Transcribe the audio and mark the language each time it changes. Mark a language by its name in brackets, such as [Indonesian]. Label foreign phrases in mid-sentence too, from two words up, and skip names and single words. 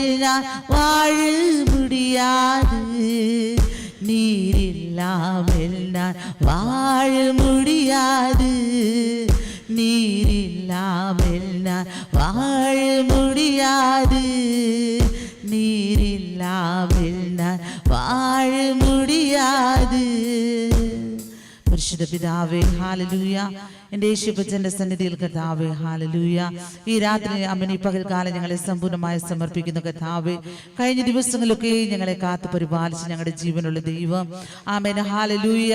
[Tamil] நான் வாழ முடியாது, நீர் இல்லாமல் நான் வாழ முடியாது, நீர் இல்லாமல் நான் வாழ முடியாது, நீர் இல்லாமல் நான் வாழ முடியாது. [Malayalam] പരിശുദ്ധ പിതാവേ ഹല്ലേലൂയ. എൻ്റെ യേശുപ്പച്ചൻ്റെ സന്നിധിയിൽ കർത്താവേ ഹല്ലേലൂയ. ഈ രാത്രി അമ്മ ഈ പകൽക്കാലം ഞങ്ങളെ സമ്പൂർണ്ണമായി സമർപ്പിക്കുന്ന കർത്താവേ, കഴിഞ്ഞ ദിവസങ്ങളിലൊക്കെ ഞങ്ങളെ കാത്തു പരിപാലിച്ച് ഞങ്ങളുടെ ജീവനുള്ള ദൈവം ആമേൻ ഹല്ലേലൂയ.